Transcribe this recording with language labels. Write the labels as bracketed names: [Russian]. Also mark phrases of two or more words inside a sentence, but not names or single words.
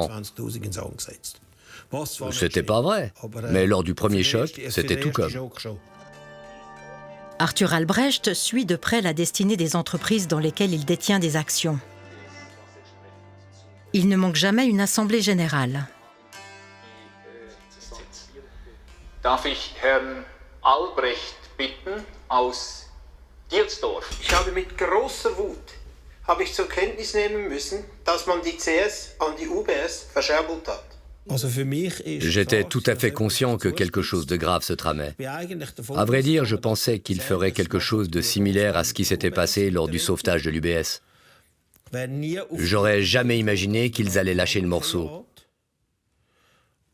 [French] » C'était pas vrai, mais lors du premier choc, c'était tout comme. Arthur Albrecht suit de près la destinée des entreprises dans lesquelles il détient des actions. Il ne manque jamais une assemblée générale. [German] Darf ich Herrn Albrecht bitten aus Dielsdorf? Ich habe mit großer Wut zur Kenntnis nehmen müssen, dass man die CS an die UBS verscherbelt hat. [French] J'étais tout à fait conscient que quelque chose de grave se tramait. À vrai dire, je pensais qu'ils feraient quelque chose de similaire à ce qui s'était passé lors du sauvetage de l'UBS. J'aurais jamais imaginé qu'ils allaient lâcher le morceau.